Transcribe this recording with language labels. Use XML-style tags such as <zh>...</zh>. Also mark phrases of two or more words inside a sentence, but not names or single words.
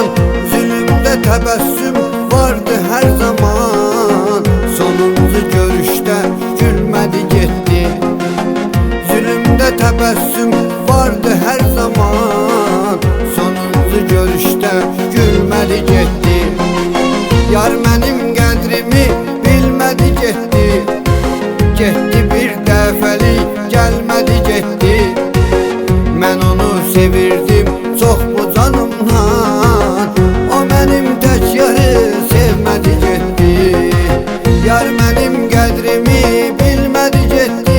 <tr>Zulümde tebessüm vardı her zaman, sonuncu görüşte gülmedi gitti. Zulümde tebessüm vardı her zaman, sonuncu görüşte gülmedi gitti. Yar benim qədrimi bilmedi gitti.</tr> <az>Getdi bir dəfəli gəlmədi getdi. Mən onu sevirdim çox bu canımdan, o mənim tək yarı sevmədi getdi. Yar mənim qədrimi bilmədi getdi.</az>